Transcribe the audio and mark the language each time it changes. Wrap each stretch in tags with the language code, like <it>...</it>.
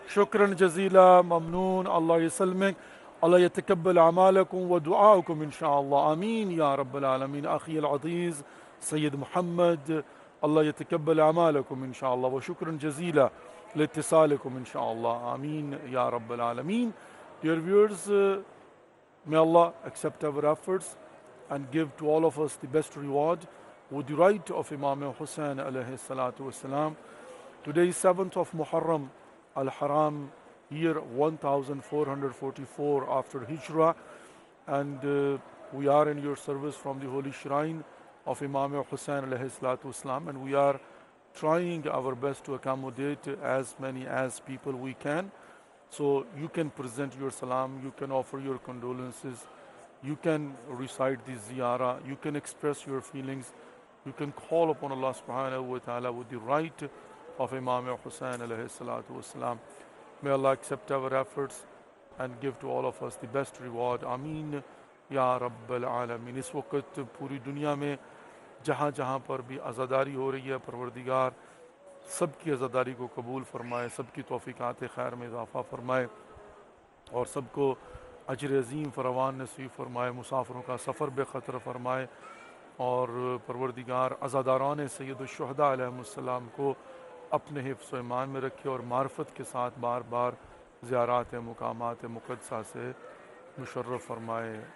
<ar>شكرا جزيلا ممنون. الله يسلمك. الله يتقبل أعمالكم ودعاءكم إن شاء الله. آمين يا رب العالمين. أخي العزيز سيد محمد الله يتقبل أعمالكم إن شاء الله وشكرا جزيلا لاتصالكم إن شاء الله. آمين يا رب العالمين.</ar> <en>Dear viewers, may Allah accept our efforts and give to all of us the best reward with the right of Imam Hussain alayhi salatu wasalam. Today is 7th of Muharram al-Haram, year 1444 after Hijrah, and we are in your service from the holy shrine of Imam Hussain alayhi salatu wasalam, and we are trying our best to accommodate as many as people we can. So you can present your salam, you can offer your condolences, you can recite the ziyarah, you can express your feelings, you can call upon Allah subhanahu wa ta'ala with the right of Imam Hussain alayhi salatu wasalam. May Allah accept our efforts and give to all of us the best reward.</en> <ar>Ameen ya Rabbal Alameen.</ar> <ur>اس وقت پوری دنیا میں جہاں جہاں پر بھی عزاداری ہو رہی ہے، پروردگار سب کی عزاداری کو قبول فرمائے، سب کی توفیقات خیر میں اضافہ فرمائے اور سب کو اجر عظیم فراوان نصیب فرمائے، مسافروں کا سفر بے خطر فرمائے اور پروردگار عزاداران سید الشہداء علیہ السلام کو اپنے حفظ و ایمان میں رکھے اور معرفت کے ساتھ بار بار زیارات مقامات مقدسہ سے مشرف فرمائے.</ur>